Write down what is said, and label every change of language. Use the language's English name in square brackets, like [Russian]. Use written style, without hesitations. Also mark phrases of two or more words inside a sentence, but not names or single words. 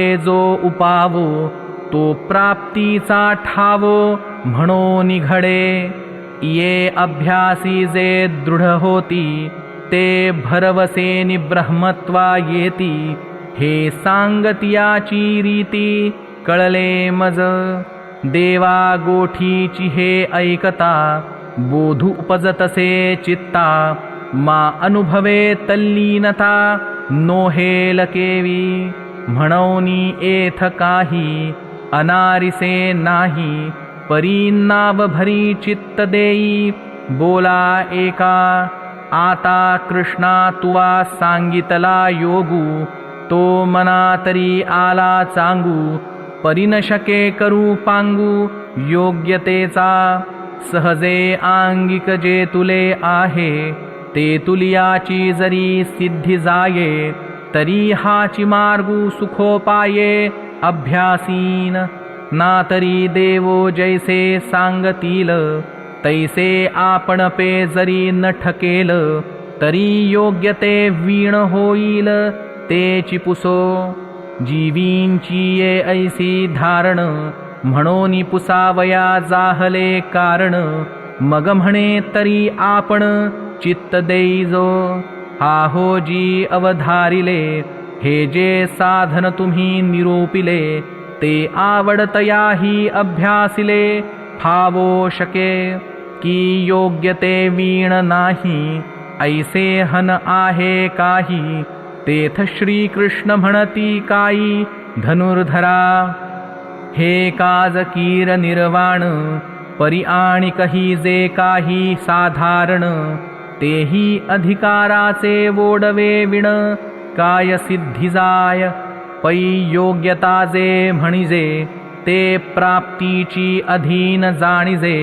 [Marathi] जो उपावो तो प्राप्तीचा ठावो म्हणो निघडे ये अभ्यासी जे दृढ होती ते भरवसेनि ब्रह्मत्वा येती हे सांगतियाची रीती कळले मज देवा गोठीची हे ऐकता बोधू उपजतसे चित्ता मा अनुभवे तल्लीनता नोहेल केवी म्हणोनी एथ काही अनारिसे नाही परीनाव भरी चित्त देई बोला एका आता कृष्णा तुवा सांगितला योगू तो मना तरी आला चांगू परिनशके करू पांगू योग्यतेचा सहजे आंगिक जे तुले आहे ते तुलियाची जरी सिद्धी जाये तरी हाची मार्गू सुखोपाये अभ्यासीन ना तरी देवो जैसे सांगतील तैसे आपण पे जरी न ठकेल तरी योग्य ते वीण होईल तेची पुसो जीवींची ये ऐसी धारण म्हणोनी पुसावया जाहले कारण मग म्हणे तरी आपण चित्त देईजो आहो जी अवधारिले हे जे साधन तुम्ही निरूपिले ते आवडतयाही अभ्यासिले फावो शके की योग्य ते वीण नाही ऐसे हन आहे काही तेथ श्री कृष्ण म्हणती काई धनुर्धरा हे काज कीर निर्वाण परी आणि कही जे काही साधारण तेही अधिकाराचे वोडवे विण काय सिद्धी जाय पै योग्यता जे म्हणिजे ते प्राप्तीची अधीन जाणिजे